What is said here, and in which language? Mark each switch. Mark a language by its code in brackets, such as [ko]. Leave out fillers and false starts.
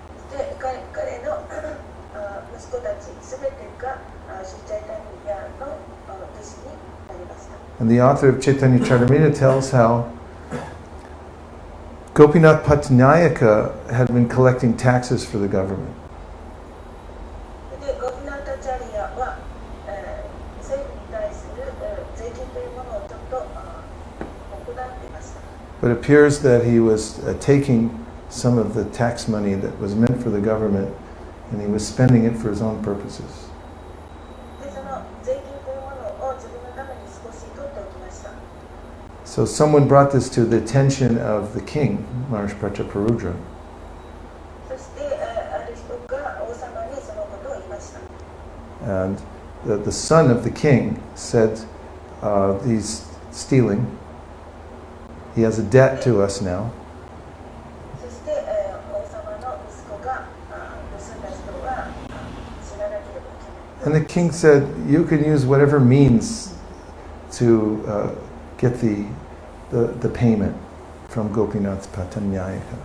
[ja] で、彼の息子たちすべてがシーチャイタニアの弟子になりました。 [en] And the author of Chaitanya Charitamrita tells how Gopinath Patanyayaka had been collecting taxes for the government. [ja] で、ゴピナタチャリアは、政府に対する、税金というものをちょっと行っていました。 [en] But it appears that he was taking some of the tax money that was meant for the government and he was spending it for his own purposes. [ja] で、その税金というものを自分のために少し取っておきました。 [en] So someone brought this to the attention of the king, Maharaj Prataparudra. [ja] そして、ある人が王様にそのことを言いました。 [en] And the son of the king said, he's stealing. He has a debt to us now. [ja] そして、王様の息子が盗んだ人は死ななければいけない。 [en] And the king said, you can use whatever means to get the payment from Gopinath Patanyayaka.